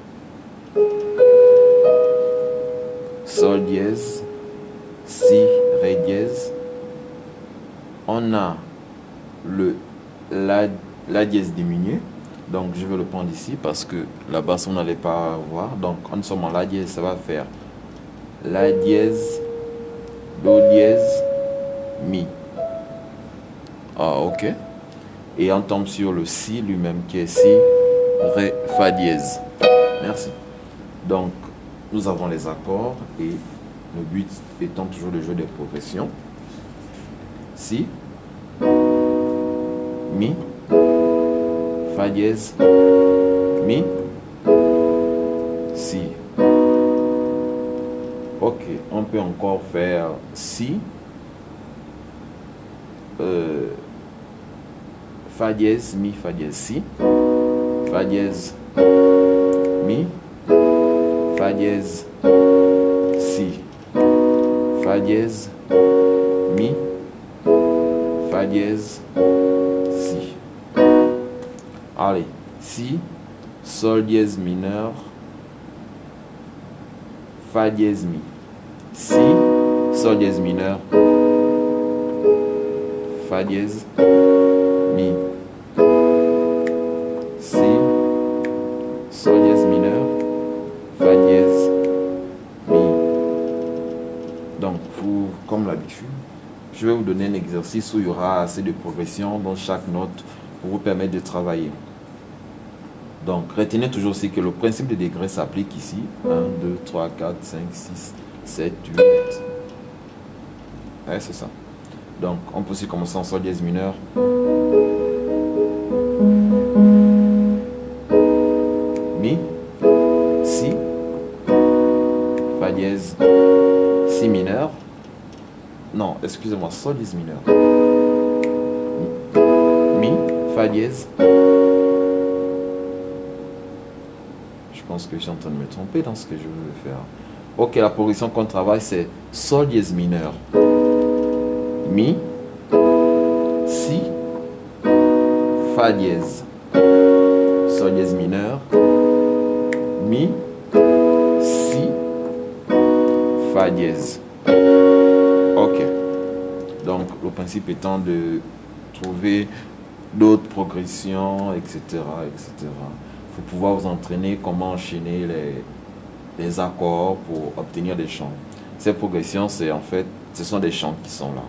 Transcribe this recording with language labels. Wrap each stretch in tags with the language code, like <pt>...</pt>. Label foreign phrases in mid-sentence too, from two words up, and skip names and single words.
<fr>Sol dièse, si, ré dièse. On a le la dièse diminué. Donc je vais le prendre ici parce que la basse on n'allait pas voir. Donc en somme en la dièse, ça va faire la dièse, do dièse, mi. Ah ok. Et on tombe sur le si lui-même qui est si, ré, fa dièse. Merci. Donc nous avons les accords et le but étant toujours le jeu des progressions. Si, mi, fa dièse, mi, si. Ok, on peut encore faire si, fa dièse, mi, fa dièse, si, fa dièse, mi, fa dièse, si, fa dièse, mi, fa dièse, si. Allez, si, sol dièse mineur, fa dièse mi. Si, sol dièse mineur, fa dièse, mi. Si, sol dièse mineur, fa dièse, mi. Donc, comme l'habitude, je vais vous donner un exercice où il y aura assez de progression dans chaque note pour vous permettre de travailler. Donc, retenez toujours aussi que le principe de degrés s'applique ici. 1, 2, 3, 4, 5, 6, 7, 8. Ouais, c'est ça. Donc, on peut aussi commencer en sol dièse mineur. Mi, si, fa dièse, si mineur. Non, excusez-moi, sol dièse mineur. Mi, fa dièse. Je pense que je suis en train de me tromper dans ce que je veux faire. Ok, la progression qu'on travaille, c'est sol dièse mineur. Mi, si, fa dièse. Sol dièse mineur. Mi, si, fa dièse. Ok. Donc, le principe étant de trouver d'autres progressions, etc., etc. Il faut pouvoir vous entraîner comment enchaîner les accords pour obtenir des chants. Ces progressions, c'est en fait, ce sont des chants qui sont là.</fr>